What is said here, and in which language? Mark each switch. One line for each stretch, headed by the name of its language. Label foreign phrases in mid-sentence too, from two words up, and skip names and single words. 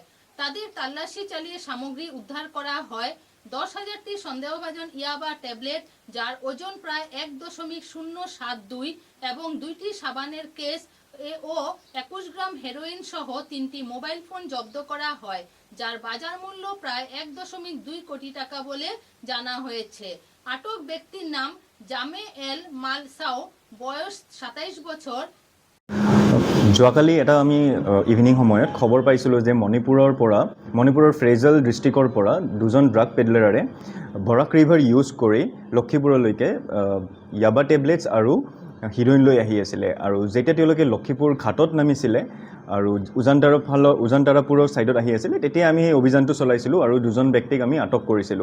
Bangla: তাদের তল্লাশি চালিয়ে সামগ্রী উদ্ধার করা হয় 10,000টি সন্দেহভাজন ইয়াবা ট্যাবলেট, যার ওজন প্রায় 1.072 এবং 2টি সাবানের কেস ও 21 গ্রাম হেরোইন সহ 3টি মোবাইল ফোন জব্দ করা হয়, যার বাজার মূল্য প্রায় 1.2 কোটি টাকা বলে জানা হয়েছে। আটক ব্যক্তির নাম জামে এল মালসাও, বয়স 27 বছর।
Assamese: যোৱাকালি এটা আমি ইভিনিং সময়ত খবৰ পাইছিলোঁ যে মণিপুৰৰ ফ্ৰেজেল ডিষ্ট্ৰিক্টৰ পৰা 2জন
English: drug peddlers
Assamese: বৰাক ৰিভাৰ ইউজ কৰি লক্ষীপুৰলৈকে ইয়াবা টেবলেটছ আৰু হিৰইন লৈ আহি আছিলে। আৰু যেতিয়া তেওঁলোকে লক্ষীপুৰ ঘাটত নামিছিলে আৰু উজানতাৰাপুৰৰ ছাইডত আহি আছিলে, তেতিয়া আমি সেই অভিযানটো চলাইছিলোঁ আৰু 2জন ব্যক্তিক আমি আটক কৰিছিলোঁ।